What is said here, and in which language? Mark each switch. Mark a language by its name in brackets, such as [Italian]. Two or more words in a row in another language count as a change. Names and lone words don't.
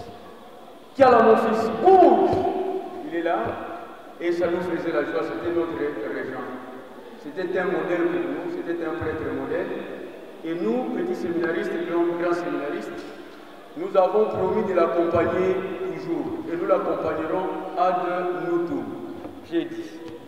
[French] Qui a là mon fils? Bouge! Il est là et ça nous faisait la joie, c'était notre régent. C'était un modèle pour nous, c'était un prêtre modèle. Et nous, petits séminaristes et grands séminaristes, nous avons promis de l'accompagner toujours. Et nous l'accompagnerons [Latin] ad nutum. [French] J'ai dit.